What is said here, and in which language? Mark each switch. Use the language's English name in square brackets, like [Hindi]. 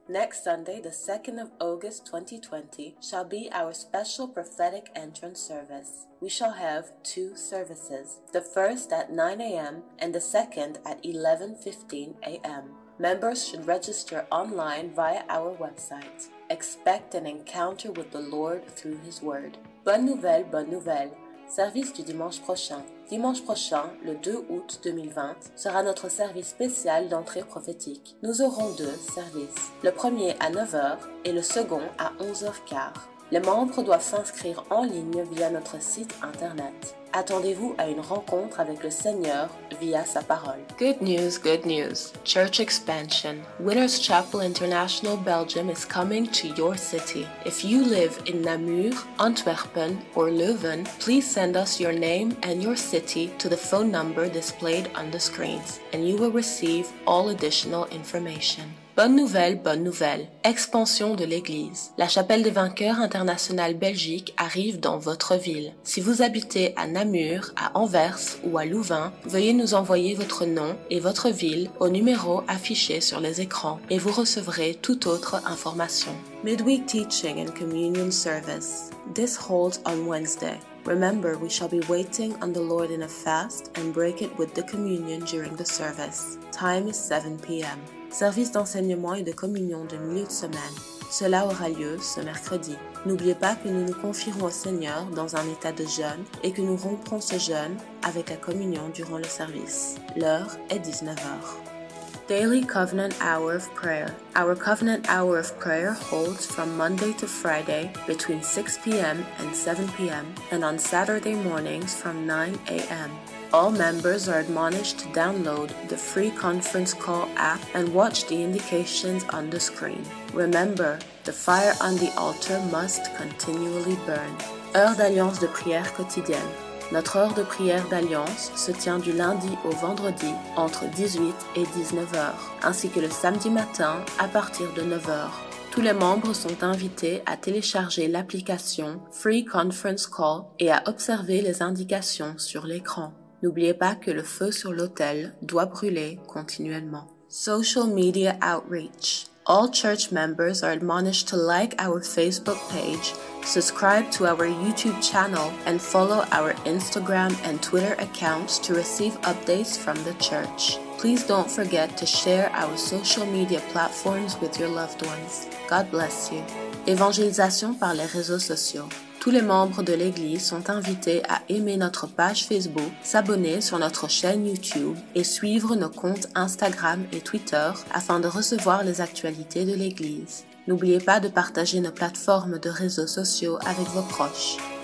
[English] Next Sunday, the 2nd of August 2020, shall be our special prophetic entrance service. We shall have 2 services, the first at 9 a.m. and the second at 11:15 a.m. Members should register online via our website. Expect an encounter with the Lord through His Word. [French] Bonne nouvelle, bonne nouvelle. Service du dimanche prochain. Dimanche prochain, le 2 août 2020, sera notre service spécial d'entrée prophétique. Nous aurons 2 services. Le premier à 9h et le second à 11h15. Les membres doivent s'inscrire en ligne via notre site internet. Attendez-vous à une rencontre avec le Seigneur via sa parole. [English] Good news, good news. Church expansion. Winners Chapel International Belgium is coming to your city. If you live in Namur, Antwerpen, or Leuven, please send us your name and your city to the phone number displayed on the screens, and you will receive all additional information. [French] Bonne nouvelle, bonne nouvelle. Expansion de l'Église. La Chapelle des Vainqueurs Internationale Belgique arrive dans votre ville. Si vous habitez à Namur, à Anvers ou à Louvain, veuillez nous envoyer votre nom et votre ville au numéro affiché sur les écrans et vous recevrez toute autre information. [English] Midweek Teaching and Communion Service. This holds on Wednesday. Remember, we shall be waiting on the Lord in a fast and break it with the communion during the service. Time is 7 p.m. [French] Service d'enseignement et de communion de milieu de semaine. Cela aura lieu ce mercredi. N'oubliez pas que nous nous confierons au Seigneur dans un état de jeûne et que nous romprons ce jeûne avec la communion durant le service. L'heure est 19h. [English] Daily Covenant Hour of Prayer. Our Covenant Hour of Prayer holds from Monday to Friday between 6 p.m. and 7 p.m. and on Saturday mornings from 9 a.m. All members are admonished to download the free conference call app and watch the indications on the screen. Remember, the fire on the altar must continually burn. [French] Heure d'alliance de prière quotidienne. Notre heure de prière d'alliance se tient du lundi au vendredi entre 18 et 19 h, ainsi que le samedi matin à partir de 9 h. Tous les membres sont invités à télécharger l'application Free Conference Call et à observer les indications sur l'écran. N'oubliez pas que le feu sur l'autel doit brûler continuellement. [English] Social Media Outreach. All church members are admonished to like our Facebook page, subscribe to our YouTube channel, and follow our Instagram and Twitter accounts to receive updates from the church. Please don't forget to share our social media platforms with your loved ones. God bless you. [French] Évangélisation par les réseaux sociaux. Tous les membres de l'Église sont invités à aimer notre page Facebook, s'abonner sur notre chaîne YouTube et suivre nos comptes Instagram et Twitter afin de recevoir les actualités de l'Église. N'oubliez pas de partager nos plateformes de réseaux sociaux avec vos proches.